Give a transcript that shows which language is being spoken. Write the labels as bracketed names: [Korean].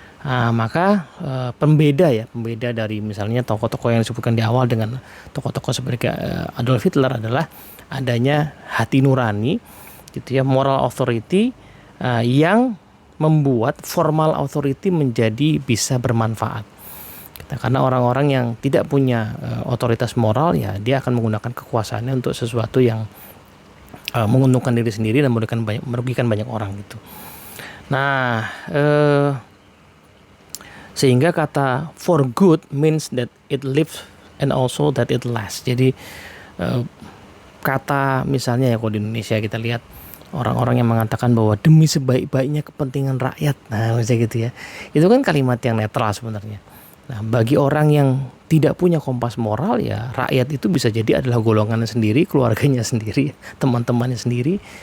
[Indonesian] Maka pembeda dari misalnya tokoh-tokoh yang disebutkan di awal dengan tokoh-tokoh seperti Adolf Hitler adalah adanya hati nurani gitu ya, [English] moral authority [Indonesian] yang membuat [English] formal authority [Indonesian] menjadi bisa bermanfaat. Karena orang-orang yang tidak punya otoritas moral ya, dia akan menggunakan kekuasaannya untuk sesuatu yang menguntungkan diri sendiri dan merugikan banyak orang gitu. Nah, sehingga kata [English] for good means that it lives and also that it lasts. [Indonesian] Jadi kata misalnya ya, kalau di Indonesia kita lihat orang-orang yang mengatakan bahwa demi sebaik-baiknya kepentingan rakyat, nah misalnya gitu ya, itu kan kalimat yang netral sebenarnya. Nah, bagi orang yang tidak punya kompas moral ya, rakyat itu bisa jadi adalah golongannya sendiri, keluarganya sendiri, teman-temannya sendiri.